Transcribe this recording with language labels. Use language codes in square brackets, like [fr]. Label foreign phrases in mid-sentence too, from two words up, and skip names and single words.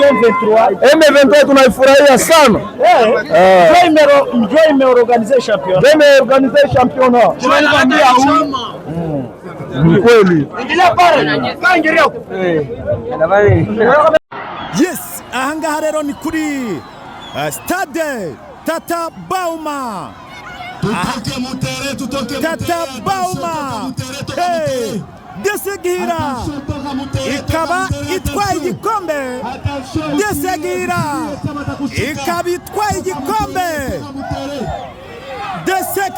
[sw] M23 tunaifurahia sana. Ndio imeorganize champion. Tunaniambia ni kweli. [rw] Yes, ahangaha rero ni kuri Stade Tata Bauma. Tata Bauma. Desegira ikaba itwaye igikombe. Desegira ikaba itwaye igikombe.